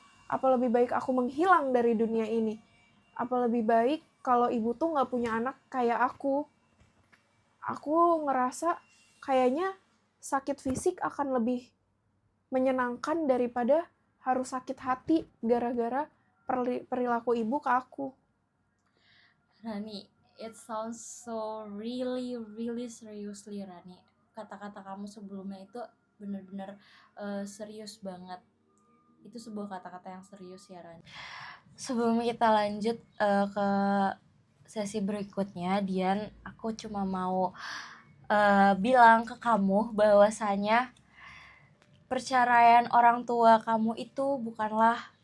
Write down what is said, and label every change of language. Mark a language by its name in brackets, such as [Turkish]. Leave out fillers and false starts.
[Indonesian] Apa lebih baik aku menghilang dari dunia ini? Apa lebih baik kalau ibu tuh nggak punya anak kayak aku? Aku ngerasa kayaknya sakit fisik akan lebih menyenangkan daripada harus sakit hati gara-gara perilaku ibu ke aku. [English] Rani, it sounds so really seriously, Rani. [Indonesian] Kata-kata kamu sebelumnya itu benar-benar serius banget. Itu sebuah kata-kata yang serius ya, Rani. Sebelum kita lanjut ke sesi berikutnya, Dian, aku cuma mau bilang ke kamu bahwasanya perceraian orang tua kamu itu bukanlah